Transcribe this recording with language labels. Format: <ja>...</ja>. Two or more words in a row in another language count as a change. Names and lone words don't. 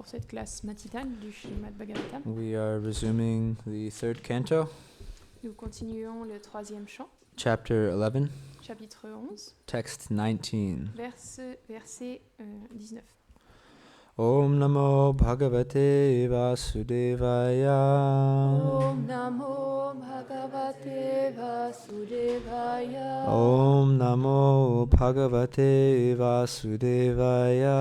<fr>pour cette classe matinale du Srimad Bhagavatam.</fr> <en>We are resuming the third canto,</en> <fr>Nous continuons le troisième chant,</fr> <en>chapter 11,</en> <fr>chapitre 11,</fr> <en>text 19.</en> <fr>verset 19.</fr> <sa>Om Namo Bhagavate Vasudevaya. Om Namo Bhagavate Vasudevaya. Om Namo Bhagavate Vasudevaya.</sa>